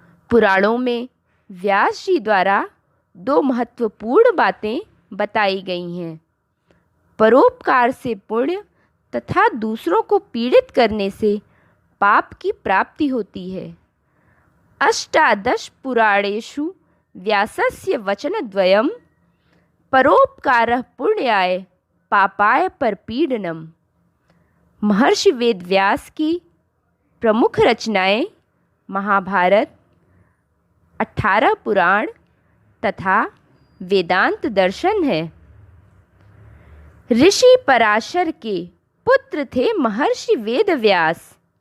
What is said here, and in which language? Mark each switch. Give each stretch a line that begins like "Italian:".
Hindi: पुराणों में व्यास जी द्वारा 2 महत्वपूर्ण बातें बताई गई हैं। परोपकार से पुण्य तथा दूसरों को पीड़ित करने से पाप की प्राप्ति होती है।
Sanskrit: 18 पुराणेषु व्यासस्य वचनद्वयम् परोपकारः पुण्याय पापाय परपीडनम्।
Hindi: महर्षि वेदव्यास की प्रमुख रचनाएं महाभारत, 18 पुराण तथा वेदांत दर्शन है। ऋषि पराशर के पुत्र थे महर्षि वेदव्यास।